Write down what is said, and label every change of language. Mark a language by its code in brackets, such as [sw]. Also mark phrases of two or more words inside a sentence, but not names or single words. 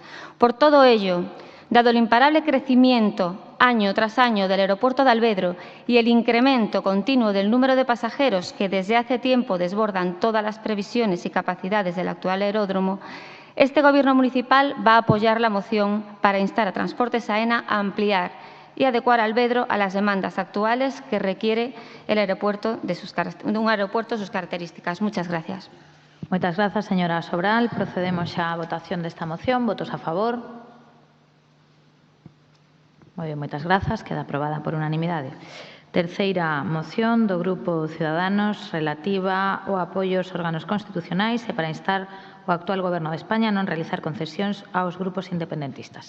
[es] Por todo ello, dado el imparable crecimiento año tras año del aeropuerto de Alvedro y el incremento continuo del número de pasajeros que desde hace tiempo desbordan todas las previsiones y capacidades del actual aeródromo, este Gobierno municipal va a apoyar la moción para instar a Transportes Aena a ampliar y adecuar Alvedro a las demandas actuales que requiere el aeropuerto de un aeropuerto de sus características. Muchas gracias. [gl] Moitas grazas, señora Sobral. Procedemos xa á votación desta moción. Votos a favor. Moi ben, moitas grazas. Queda aprobada por unanimidade. Terceira moción do Grupo Ciudadanos relativa ao apoio aos órganos constitucionais e para instar o actual Goberno de España a non realizar concesións aos grupos independentistas.